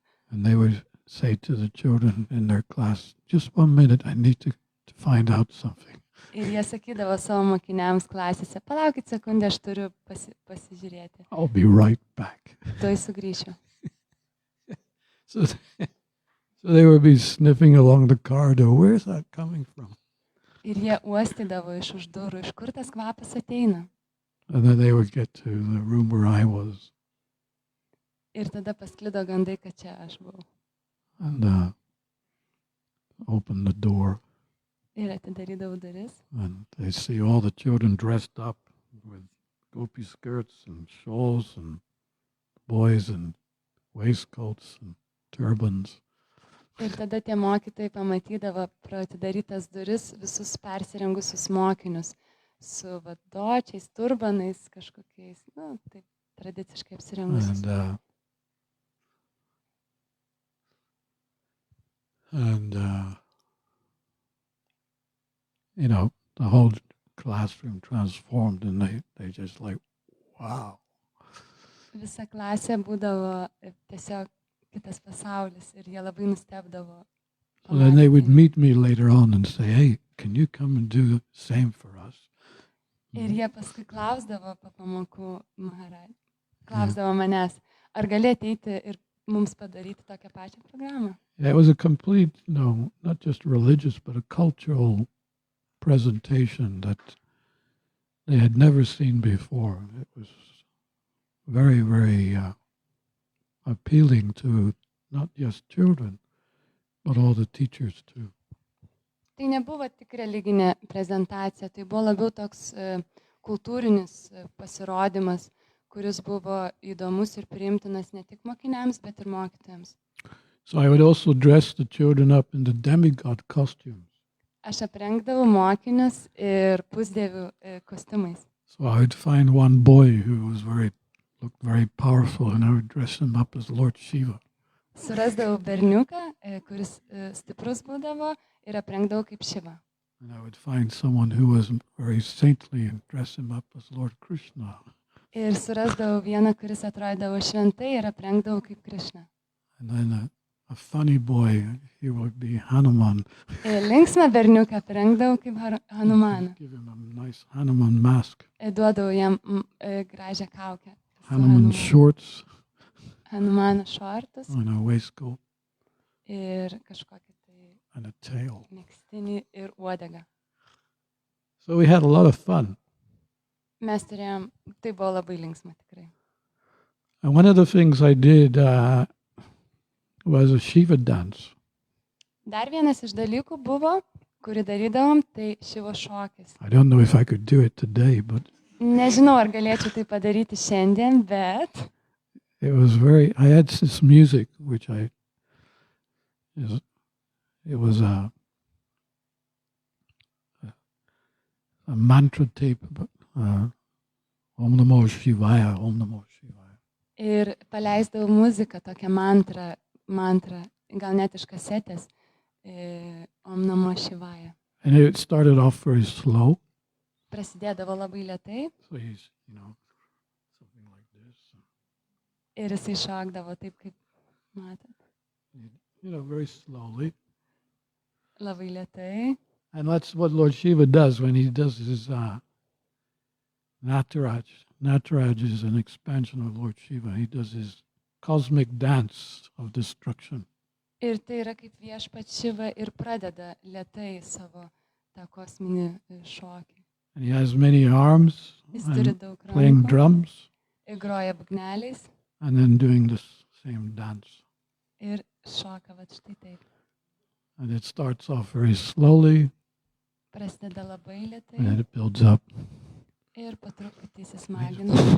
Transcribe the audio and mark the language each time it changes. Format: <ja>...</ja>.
<en>And they would say to the children in their class, just 1 minute, I need to find out something.</en> <lt>Ir jie sakydavo savo mokiniams klasėse, palaukit sekundę, aš turiu pasižiūrėti.</lt> <en>I'll be right back.</en> <lt>Tuoj sugrįšiu.</lt> <en>So they would be sniffing along the corridor. Where's that coming from?</en> <lt>Ir jie uostydavo iš už durų, iš kur tas kvapas ateina.</lt> <en>And then they would get to the room where I was.</en> <lt>Ir tada pasklido gandai, kad čia aš buvau.</lt> <en>And open the door.</en> <lt>Ir atidarydavau duris.</lt> <en>And they see all the children dressed up with gopi skirts and shawls and boys in waistcoats and turbans.</en> <lt>Ir tada tie mokytojai pamatydavo pro atidarytas duris visus persirengusius mokinius su vadočiais, turbanais kažkokiais, taip tradiciškai apsirengusius.</lt> <en>And you know, the whole classroom transformed, and they just like, wow.</en> <lt>Visa klasė būdavo tiesiog kitas pasaulis ir jie labai nustebdavo.</lt> <en>So then they would meet me later on and say, hey, can you come and do the same for us?</en> <lt>Ir jie paskui klausdavo po pamokų Maharaj. Klausdavo manęs, ar gali ateiti ir mums padaryti tokią pačią programą?</lt> <en>It was a complete, not just religious, but a cultural presentation that they had never seen before. It was very, very appealing to not just children, but all the teachers too.</en> <lt>Tai nebuvo tik religinė prezentacija, tai buvo labiau toks kultūrinis pasirodymas, kuris buvo įdomus ir priimtinas ne tik mokiniams, bet ir mokytojams.</lt> <en>So I would also dress the children up in the demigod costumes.</en> <lt>Aš aprengdavau mokinius ir pusdievių kostiumais.</lt> <en>So I would find one boy who looked very powerful, and I would dress him up as Lord Shiva.</en> <lt>Surasdavau berniuką, kuris stiprus būdavo ir aprengdavau kaip Shiva.</lt> <en>And I would find someone who was very saintly and dress him up as Lord Krishna.</en> <lt>Ir surasdavau vieną, kuris atrodydavo šventai ir aprengdavau kaip Krishna.</lt> <en>And then a funny boy, he would be Hanuman.</en> <lt>Linksmą berniuką aprengdavau kaip Hanumaną.</lt> <en>Give him a nice Hanuman mask.</en> <lt>Duodavau jam gražią kaukę.</lt> <en>Hanuman shorts.</en> <lt>Hanumano šortus.</lt> <en>And a waistcoat.</en> <lt>Ir kažkokį tai</lt> <en>and a tail.</en> <lt>Megztinį ir uodegą.</lt> <en>So we had a lot of fun.</en> <lt>Mes turėjom, tai buvo labai linksma tikrai.</lt> <en>And one of the things I did was a Shiva dance.</en> <lt>Dar vienas iš dalykų buvo, kurį darydavom, tai Šivo šokis.</lt> <en>I don't know if I could do it today, but</en> <lt>Nežinau, ar galėčiau tai padaryti šiandien, bet</lt> <en>it was I had this music which it was a mantra tape, Om Namo Shivaya, Om Namo Shivaya.</en> <lt>ir paleisdavau muziką, tokią mantrą, gal net iš kasetės, Om Namo Shivaya.</lt> <en>And it started off very slow.</en> <lt>Prasidėdavo labai lėtai</lt> <en>So he's, something like this.</en> <lt>ir jisai šokdavo taip, kaip matot,</lt> <en>Very slowly.</en> <lt>labai lėtai.</lt> <en>And that's what Lord Shiva does when he does his Nataraj. Nataraj is an expansion of Lord Shiva. He does his cosmic dance of destruction.</en> <lt>Ir tai yra kaip viešpats Šiva ir pradeda lėtai savo tą kosminį šokį.</lt> <en>And he has many arms,</en> <lt>Jis turi</lt> <en>and</en> <lt>daug</lt> <en>playing</en> <lt>rankų,</lt> <en>drums,</en> <lt>groja būgneliais</lt> <en>and then doing the same dance.</en> <lt>ir šoka va štai taip.</lt> <en>And it starts off very slowly,</en> <lt>Prasideda labai</lt> <en>and then</en> <lt>lėtai</lt> <en>it builds up.</en> <lt>Ir po truputį įsismaginu.</lt>